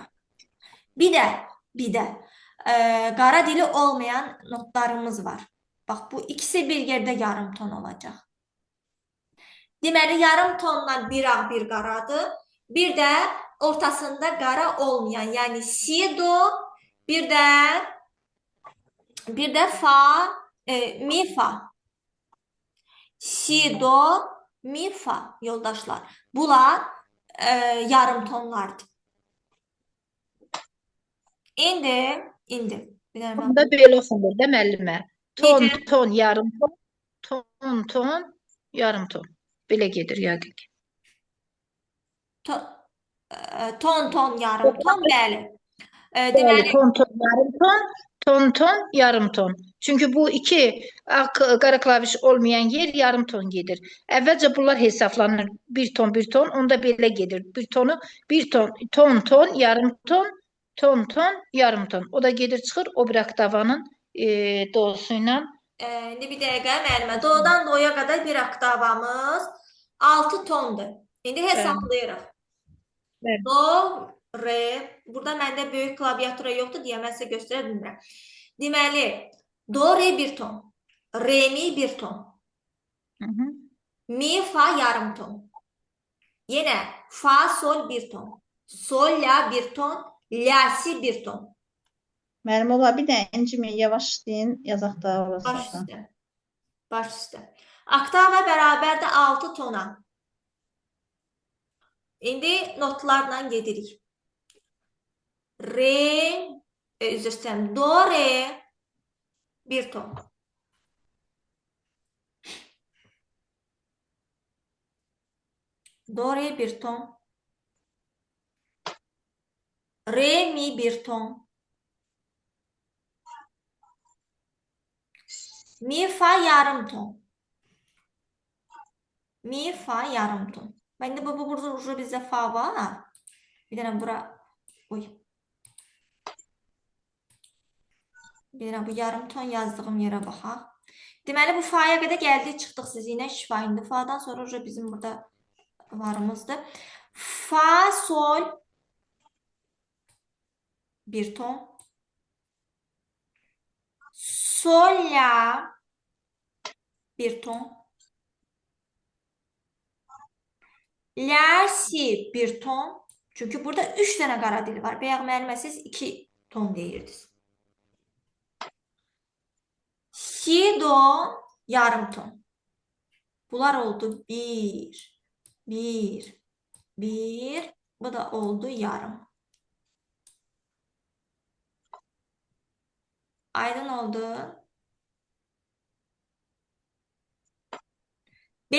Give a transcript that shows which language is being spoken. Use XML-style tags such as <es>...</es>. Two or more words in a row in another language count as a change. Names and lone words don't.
<az>Bir də qara dili olmayan notlarımız var. Bax, bu ikisi bir yerdə yarım ton olacaq. Deməli, yarım tonla bir ağ, bir qaradır. Bir də ortasında qara olmayan, yəni si, do, bir də fa, mi, fa. Si, do, mi, fa yoldaşlar. Bunlar yarım tonlardır. İndi bir dənə Onda belə oxunur da müəllimə. Ton, Necə? ton, yarım ton, ton, ton, yarım ton. Belə gedir yəqin ki. Ton, ton, yarım ton, bəli. Bəli, Deməli, ton, ton, yarım ton, ton, ton, yarım ton. Çünki bu iki qara klaviş olmayan yer yarım ton gedir. Əvvəlcə bunlar hesablanır. Bir ton, bir ton, onda belə gedir. Bir tonu, bir ton, ton, ton, yarım ton, ton, ton, yarım ton. O da gedir çıxır o bir oktavanın dosu ilə. indi bir dəqiqə müəllimə. Do'dan do'ya qədər bir oktavamız 6 tondur. İndi hesablayırıq. Bəli. Do, re. Burada məndə böyük klaviatura yoxdur deyə mən sizə göstərə bilmirəm. Deməli, do, re bir ton. Re, mi bir ton. Mi, fa yarım ton. Yenə fa, sol bir ton. Sol, la bir ton. La, si bir ton. Müəllim ola bir də inciməyin, yavaş deyin, yazaq da orası. Baş üstə. Baş üstə. Oktava bərabərdir 6 tona. İndi notlarla gedirik. Re, üzr istəyirəm. Do, re bir ton. Do, re bir ton. Re, mi bir ton. Mi, fa yarım ton. Mi, fa yarım ton. Məndə bu burada bizdə fa var. Bir dənə bura oy. Bir dənə bu yarım ton yazdığım yerə baxaq. Deməli bu fa'ya qədər gəldik, çıxdıq sizinlə şifa. İndi fa'dan sonra bizim burada varımızdır. Fa, sol bir ton. Sol, la bir ton. La, si bir ton. Çünki burada 3 dənə qara dil var. Bayaq müəllimə siz 2 ton deyirdiniz. Si, do yarım ton. Bunlar oldu 1. Bu da oldu yarım. Aydın oldu. 5</az>